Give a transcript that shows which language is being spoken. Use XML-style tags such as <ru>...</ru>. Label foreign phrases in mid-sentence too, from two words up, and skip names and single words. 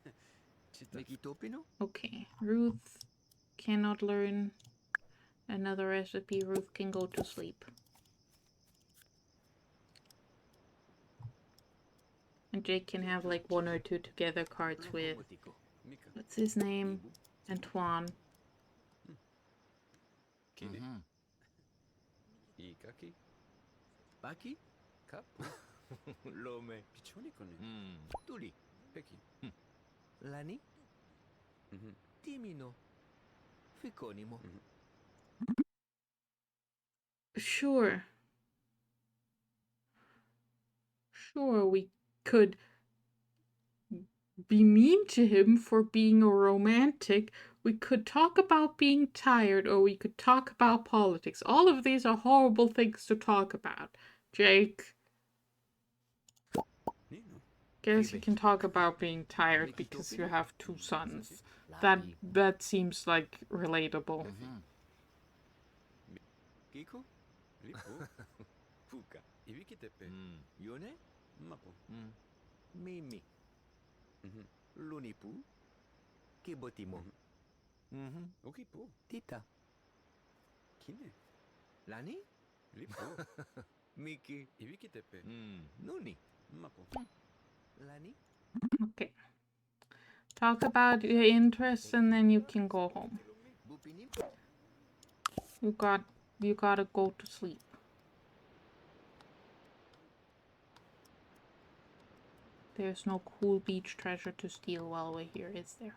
<en>Okay, Ruth cannot learn another recipe. Ruth can go to sleep. And Jake can have like 1 or 2 together cards with, what's his name? Antoine. Kine. Ikaki. Baki. Kapu. Lome. Pichonikone. Tuli. Peki. Lani. Timino. Ficonimo. Sure. Sure, we could be mean to him for being a romantic. We could talk about being tired, or we could talk about politics. All of these are horrible things to talk about. Jake. Guess you can talk about being tired because you have 2 sons. That seems like relatable. Kiko. Lipo. Fuka. Ibikitepe. Yone. Mapo. Mimi. Lunipu. Kibotimo. Okipo. Tita. Kine. Lani. Lipo. Miki. Ibikitepe. Nuni. Mapo. Lani. Okay. Talk about your interests and then you can go home. Bupini. You gotta go to sleep. There's no cool beach treasure to steal while we're here, is there?</en>